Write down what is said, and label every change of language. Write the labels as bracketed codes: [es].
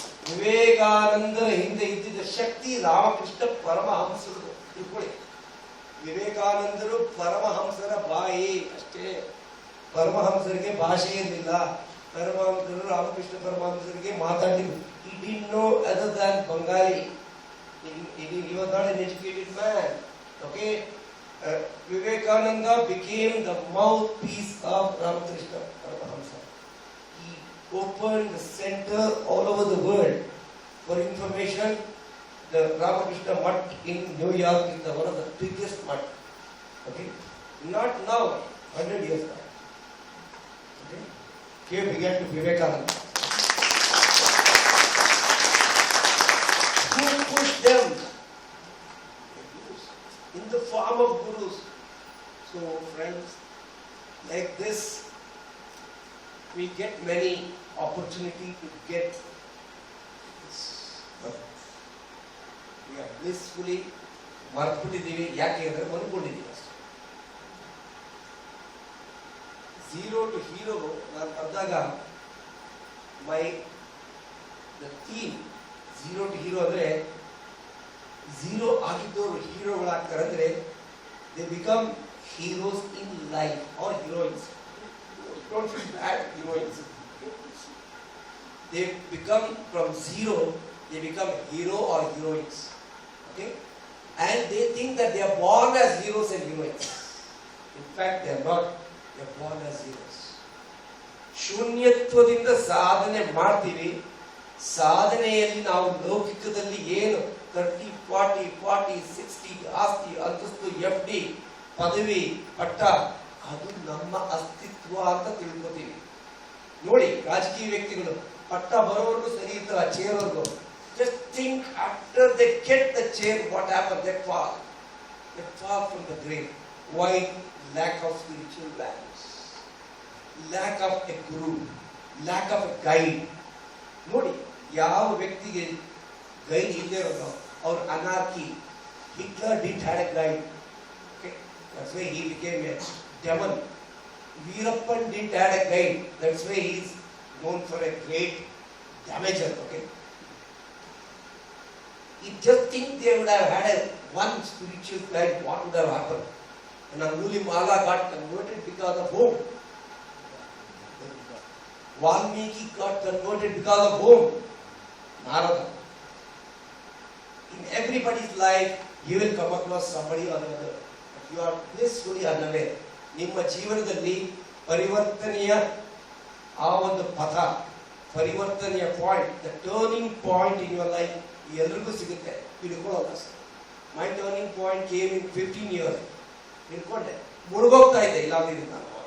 [kn] ವಿವೇಕಾನಂದರ ಹಿಂದೆ ಇದ್ದಿದ್ದ ಶಕ್ತಿ ರಾಮಕೃಷ್ಣ ಪರಮಹಂಸರು. ತಿಳ್ಕೊಳ್ಳಿ, ವಿವೇಕಾನಂದರು ಪರಮಹಂಸರ ಬಾಯಿ ಅಷ್ಟೇ. ಪರಮಹಂಸರಿಗೆ ಭಾಷೆ ಇರಲಿಲ್ಲ. ಪರಮಹಂಸರು ರಾಮಕೃಷ್ಣ ಪರಮಹಂಸರಿಗೆ ಮಾತಾಡಿದ್ರು. [en] He didn't know other than Bengali. He was not an educated man. Okay, Vivekananda became the mouthpiece of Ramakrishna Paramahamsa. He opened the center all over the world. For information, the Ramakrishna Mutt in New York is one of the biggest mutt. Okay, not now, 100 years back. Okay, here began to Vivekananda. Who pushed them? In the form of gurus. So friends, like this, we get many opportunity to get this. But we are blissfully [kn] ಮರ್ತ್ಬಿಟ್ಟಿದ್ದೀವಿ. ಯಾಕೆ ಅಂದರೆ ಮನ್ಕೊಂಡಿದ್ದೀವಿ ಅಷ್ಟೇ. [en] zero to hero [kn] ನಾನು ಬರೆದಾಗ [en] the theme zero to hero [kn] ಅಂದರೆ zero ಆಗಿದ್ದವರು ಹೀರೋಗಳಾಗ್ತಾರೆ ಅಂದರೆ [en] They become heroes in life or heroines. Don't feel bad heroines. They become from zero they become hero or heroines. Okay, and they think that they are born as heroes and heroines. In fact, they are not. They are born as heroes. [kn] ಶೂನ್ಯತ್ವದಿಂದ ಸಾಧನೆ ಮಾಡ್ತೀವಿ. ಸಾಧನೆಯಲ್ಲಿ ನಾವು ಲೌಕಿಕದಲ್ಲಿ ಏನು 30, 40, 60 ಆಸ್ತಿ ಅಂತಸ್ತು FD ಪದವಿ ಪಟ್ಟ ಅದು ನಮ್ಮ ಅಸ್ತಿತ್ವ ಅಂತ ತಿಳ್ಕೊತೀವಿ. ನೋಡಿ, ರಾಜಕೀಯ ವ್ಯಕ್ತಿಗಳು ಪಟ್ಟ ಬರೋವರೆಗೂ ಸರಿ ಇರ್ತಾರೆ, ಆ ಚೇರ್ವರೆಗೂ. [en] Just think, after they get the chair, what happens? They fall. They fall from the grave. Why? Lack of spiritual values, lack of a guru, lack of a guide. [kn] ನೋಡಿ, ಯಾವ ವ್ಯಕ್ತಿಗೆ ಗೈಡ್ ಇಲ್ಲದೆ ಇರೋದು ಅವ್ರ anarchy. [en] Hitler didn't have a guide. Okay, that's why he became a demon. Veerappan didn't have a guide. That's why he is known for a great damager. Okay. You just think they would have had one spiritual guide, what would have happened? And Angulimala got converted because of whom? Valmiki got converted because of whom? Narada. In everybody's life, you will come across somebody or another. But you are blissfully unaware. [kn] ನಿಮ್ಮ ಜೀವನದಲ್ಲಿ ಪರಿವರ್ತನೆಯ ಆ ಒಂದು ಪಥ, ಪರಿವರ್ತನೆಯ point, [en] the turning point in your life [kn] ಎಲ್ರಿಗೂ ಸಿಗುತ್ತೆ. ಹಿಡ್ಕೊಳ್ಳೋದು ಅಷ್ಟೇ. [en] My turning point came in 15 years. [kn] ಹಿಡ್ಕೊಂಡೆ, ಮುಳುಗೋಗ್ತಾ ಇದ್ದೆ. ಇಲ್ಲ ನಾನು